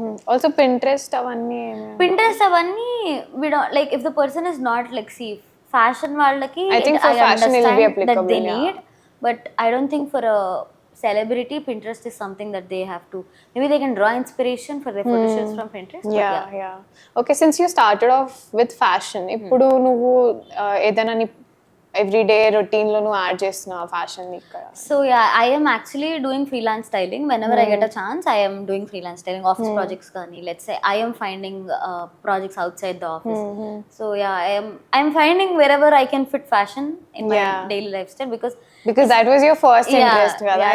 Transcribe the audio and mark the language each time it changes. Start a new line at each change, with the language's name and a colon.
English: Also Pinterest
Telugu: avanni
English: we don't like. If the person is not like, see, fashion
Telugu: వాళ్ళకి
English: I think for fashion it will be understand that applicable, they need, but I don't think for a celebrity, Pinterest is something that they have to, maybe they can draw inspiration for their photo shoots from Pinterest. But Yeah. Okay, since you started off with fashion,
Telugu: ఇప్పుడు నువ్వు ఏదైనా నీ everyday రొటీన్లో నువ్వు add చేస్తున్నావు fashion ఇక్కడ?
English: So yeah, I am actually doing freelance styling. Whenever I get a chance, I am doing freelance styling, office projects
Telugu: kani.
English: Let's say I am finding projects outside the office. So yeah, I am finding wherever I can fit fashion in my daily lifestyle, because that was your first interest,
Telugu: కదా?